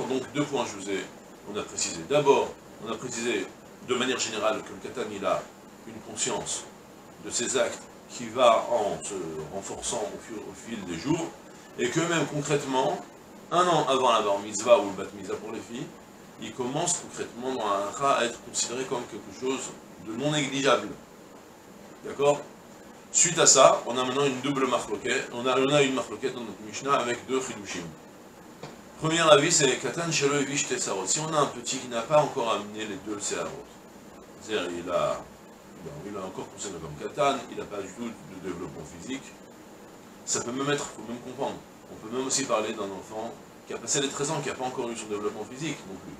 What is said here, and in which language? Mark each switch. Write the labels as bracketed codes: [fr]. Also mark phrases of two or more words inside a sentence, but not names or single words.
[fr] Donc 2 points on a précisé. D'abord, on a précisé de manière générale que le katan il a une conscience de ses actes qui va en se renforçant au fil des jours, et que même concrètement, 1 an avant la [he] בר מצווה [fr] ou le [he] בת מצווה [fr] pour les filles, il commence concrètement dans la halakha à être considéré comme quelque chose de non négligeable. D'accord? Suite à ça, on a maintenant une double marloquette, on a une marloquette dans notre Mishnah avec 2 chidushim. [he] Premier avis, c'est קטן שלא הביא שתי שערות. [fr] Si on a un petit qui n'a pas encore amené les 2 se'arot, c'est-à-dire il a encore considéré comme Katan, il n'a pas du tout de développement physique, ça peut même être, il faut même comprendre, on peut même aussi parler d'un enfant qui a passé les 13 ans, qui n'a pas encore eu son développement physique non plus.